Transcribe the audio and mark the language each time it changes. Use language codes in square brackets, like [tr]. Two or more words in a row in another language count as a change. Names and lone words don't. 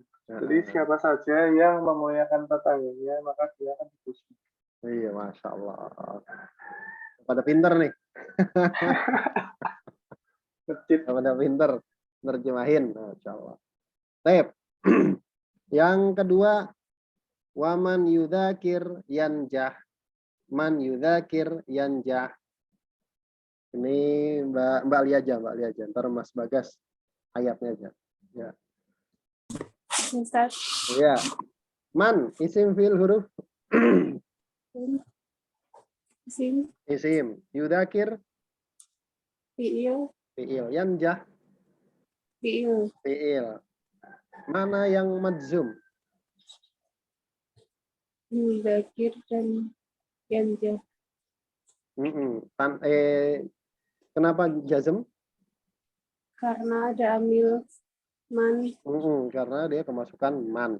[id] Jadi siapa saja yang memuliakan tetangganya, maka dia akan dipuji. Iya, [ar] Masya Allah. [id] Pada pinter nih. Pada pinter nerjemahin. [ar] ما شاء الله. [id] Tep. Yang kedua, [ar] ومن يذاكر ينجح. من يذاكر ينجح. [id] Ini Mbak Lia aja. Ntar Mas Bagas ayatnya aja. Ya. Ustaz. Ya. [ar] من اسم فعل حرف. اسم. يذاكر. Fi'il. ينجح. فعل. [id] Mana yang madzum? Yudhakir dan yanjah. Kenapa jazm? Karena ada [ar] عامل من. [id] Karena dia kemasukan man.